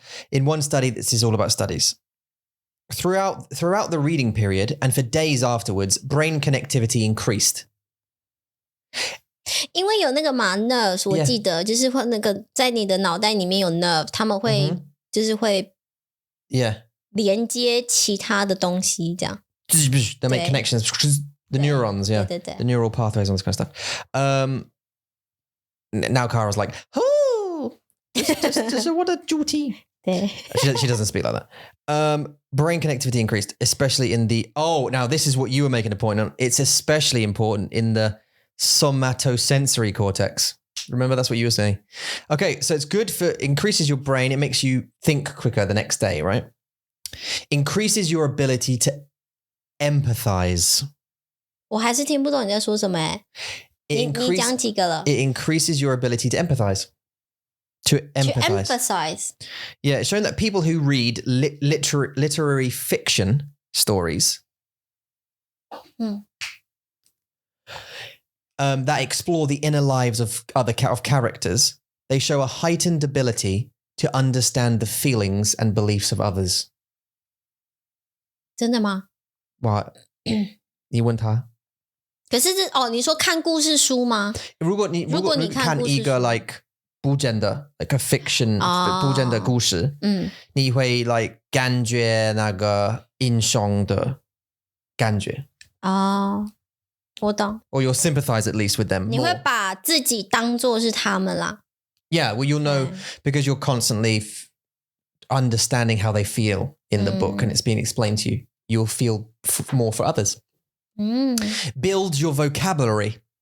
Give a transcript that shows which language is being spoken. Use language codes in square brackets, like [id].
[en] In one study, this is all about studies. Throughout the reading period and for days afterwards, brain connectivity increased. [zh] 因为有那个嘛 nerves， 我记得就是会那个在你的脑袋里面有 nerve， 他们会就是会连接其他的东西这样。 [en] They make connections. The neurons, yeah. [zh] 对 [en] The neural pathways, all this kind of stuff. Now Kara's like, oh, this what a duty. She doesn't speak like that. Brain connectivity increased, especially in the, now this is what you were making a point on. It's especially important in the somatosensory cortex. Remember, that's what you were saying. Okay, so it's good for, increases your brain. It makes you think quicker the next day, right? Increases your ability to empathize. [zh] 我还是听不懂你在说什么欸。你讲几个了？ [en] It increases your ability to empathize. To emphasize. Yeah, it's showing that people who read literary fiction stories that explore the inner lives of characters, they show a heightened ability to understand the feelings and beliefs of others. [zh] 真的吗？哇，你问他。可是你说看故事书吗？如果你看一个 like 不真的 [en] like a fiction [zh] 不真的故事，你会 like 感觉那个英雄的感觉。我懂。 [en] Or you'll sympathize at least with them. [zh] 你会把自己当作是他们啦。 [en] Yeah, well, you'll know because you're constantly understanding how they feel in the book and it's being explained to you. You'll feel more for others. Build your vocabulary.